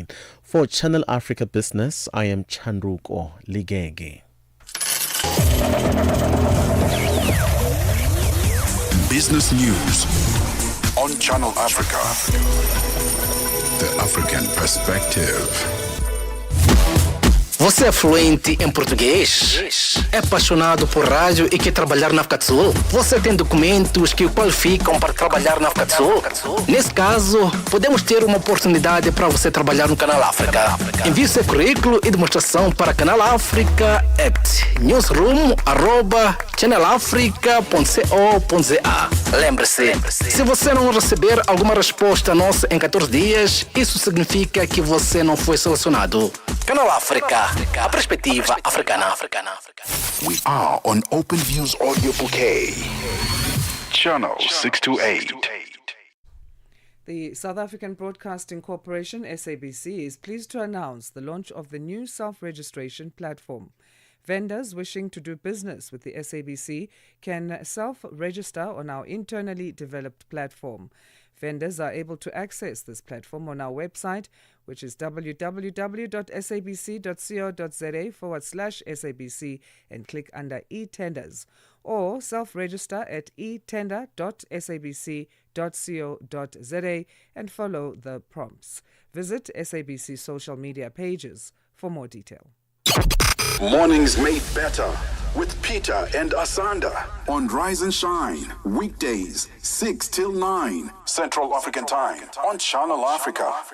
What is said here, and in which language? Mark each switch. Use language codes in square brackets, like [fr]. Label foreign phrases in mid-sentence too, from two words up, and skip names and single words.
[en] For Channel Africa Business, I am Chandruko Ligege. Business news on Channel Africa. The African perspective. [pt] Você é fluente em português? É apaixonado por rádio e quer trabalhar na África do Sul? Você tem documentos que o qualificam para trabalhar na África do Sul? Nesse caso, podemos ter uma oportunidade para você trabalhar no Canal África. Envie seu currículo e demonstração para Canal África at newsroom@channelafrica.co.za. Lembre-se, se você não receber alguma resposta nossa em 14 dias, isso significa que você não foi selecionado. Canal África, a perspectiva africana. [en] We are on Open Views Audio Bouquet. Channel 628. The South African Broadcasting Corporation, SABC, is pleased to announce the launch of the new self-registration platform. Vendors wishing to do business with the SABC can self-register on our internally developed platform. Vendors are able to access this platform on our website, which is www.sabc.co.za/SABC, and click under e-tenders, or self-register at etender.sabc.co.za and follow the prompts. Visit SABC social media pages for more detail. Mornings made better with Peter and Asanda on Rise and Shine. Weekdays, 6 till 9 Central African Time on Channel Africa.